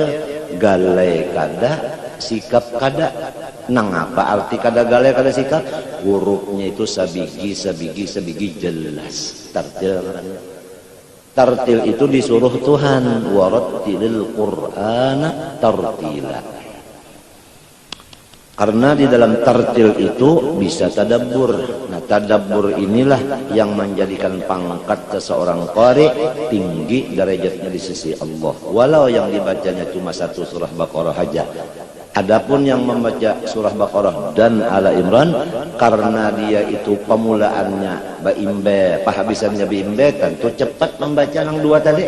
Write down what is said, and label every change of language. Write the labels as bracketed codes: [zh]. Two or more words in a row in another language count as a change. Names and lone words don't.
[bjn] Galai kada, sikap kada. Nang apa arti kada galai kada sikap? Hurufnya itu sabigi jelas. [id] Tartil. Tartil itu disuruh Tuhan, [ar] warattilil Qur'ana tartila. [id] Karena di dalam tartil itu bisa tadabbur. Nah, tadabbur inilah yang menjadikan pangkat seseorang qari tinggi derajatnya di sisi Allah. Walau yang dibacanya cuma satu surah Baqarah saja. Adapun yang membaca surah Baqarah dan Ala Imran, karena dia itu pemulaannya baimbe, penghabisannya baimbe, tentu cepat membaca yang dua tadi.